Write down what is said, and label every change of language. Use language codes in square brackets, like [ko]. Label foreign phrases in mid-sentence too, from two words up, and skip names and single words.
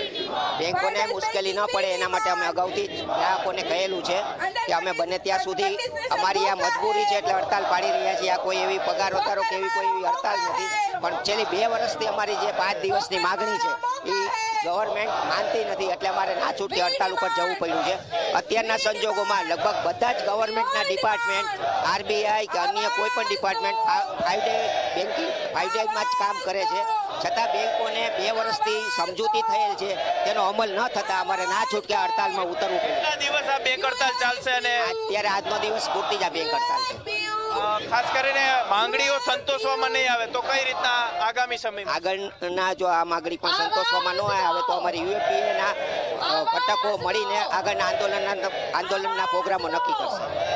[gu] બેંકોને મુશ્કેલી ન પડે એના માટે અમે અગાઉથી ગ્રાહકોને કહેલું છે કે અમે બને ત્યાં સુધી અમારી આ મજબૂરી છે એટલે હડતાળ પાડી રહ્યા છીએ। આ કોઈ એવી પગાર વધારો કે એવી કોઈ હડતાળ નહીં, પણ છેલ્લી 2 વર્ષથી અમારી જે 5 દિવસની માગણી છે એ ગવર્નમેંટ માનતી નહીં એટલે અમારે ના છૂટકે હડતાળ પર જવું પડ્યું છે। અત્યારના સંજોગોમાં લગભગ બધા જ ગવર્નમેંટના ડિપાર્ટમેંટ આરબીઆઈ કે અન્ય કોઈ પણ ડિપાર્ટમેંટ 5 [en] day banking [gu] 5 ડે માં જ કામ કરે છે, છતાં બેંકોને 2 વર્ષથી સમજૂતી થયેલ છે તેનો અમલ ન થતા અમારે ના છૂટકે હડતાળ માં ઉતરવું પડ્યું। કેટલા દિવસ આ બેંક હડતાલ ચાલશે અને અત્યારે આજનો દિવસ પૂરતી જ આ બેંક હડતાલ છે। ખાસ કરીને માંગણીઓ સંતોષવામાં નહીં આવે તો કઈ રીતના આગામી સમયમાં આગળના જો આ માંગણી પણ સંતોષવામાં ન આવે તો અમારી યુએપીએના ઘટકો મળીને આગળના આંદોલનના પ્રોગ્રામો નક્કી કરશે।